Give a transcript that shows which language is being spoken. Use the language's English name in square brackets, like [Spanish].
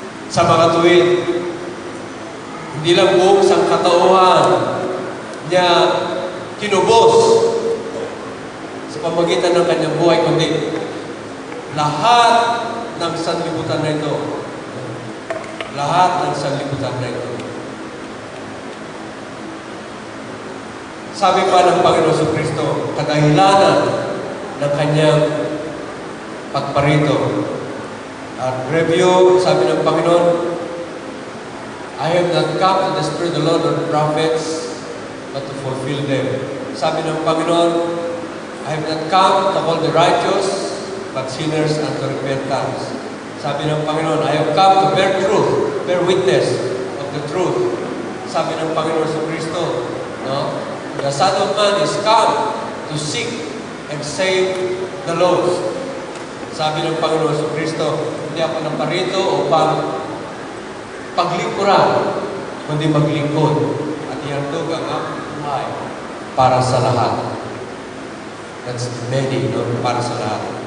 [Filipino] Sa mga tuwid, hindi lang buong sangkatauhan niya kinubos sa pamagitan ng kanyang buhay, kundi lahat ng sanlibutan na ito. Lahat ng sanlibutan na ito. Sabi pa ng Panginoon Kristo, kadahilanan ng kanyang pagparito. [English] At review, [Filipino] sabi ng Panginoon, [English] I have not come to destroy the law of the prophets, but to fulfill them. [Filipino] Sabi ng Panginoon, [English] I have not come to call the righteous, but sinners unto repentance. [Filipino] Sabi ng Panginoon, [English] I have come to bear truth, bear witness of the truth. [Filipino] Sabi ng Panginoon sa Kristo, no? [English] The Son of Man is come to seek and save the lost. [Filipino] Sabi ng Panginoon sa Kristo, hindi ako naparito upang paglingkuran, kundi maglingkod at ihandog ang aking buhay para sa lahat. [English] That's many, [Filipino] no? Para sa lahat.